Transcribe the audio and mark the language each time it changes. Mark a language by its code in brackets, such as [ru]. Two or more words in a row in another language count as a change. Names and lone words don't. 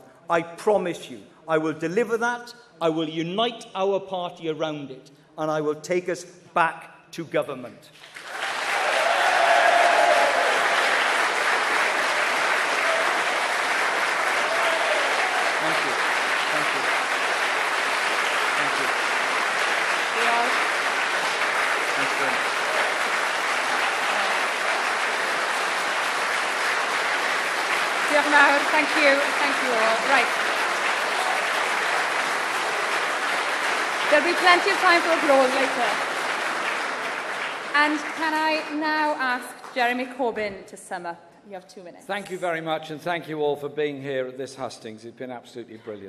[en] I promise you, I will deliver that, I will unite our party around it, and I will take us back to government. Thank you. Thank you. Thank you. Thanks very much. [cy] Diolch yn fawr. [en] Thank you. Thank you all. Right. There'll be plenty of time for applause later. And can I now ask Jeremy Corbyn to sum up? You have 2 minutes. Thank you very much, and thank you all for being here at this hustings. It's been absolutely brilliant.